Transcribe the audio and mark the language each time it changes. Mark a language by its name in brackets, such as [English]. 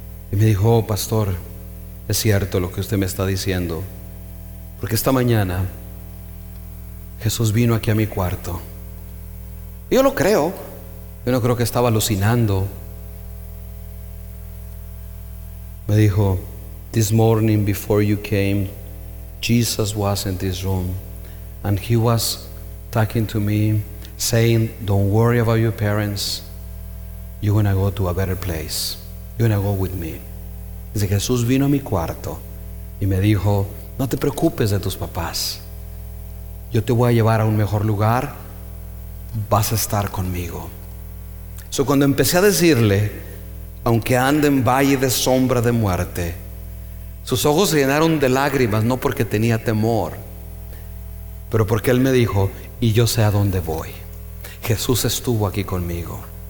[Spanish] Y me dijo: oh, pastor, es cierto lo que usted me está diciendo. Porque esta mañana Jesús vino aquí a mi cuarto. Yo lo creo. Yo no creo que estaba alucinando. Me dijo: [English] this morning before you came, Jesus was in this room and he was talking to me, saying, don't worry about your parents, you're gonna go to a better place, you're gonna go with me. [Spanish] Dice: Jesús vino a mi cuarto y me dijo: no te preocupes de tus papás, yo te voy a llevar a un mejor lugar, vas a estar conmigo. So, cuando empecé a decirle: aunque ande en valle de sombra de muerte, sus ojos se llenaron de lágrimas, no porque tenía temor, pero porque él me dijo: y yo sé a dónde voy, Jesús estuvo aquí conmigo.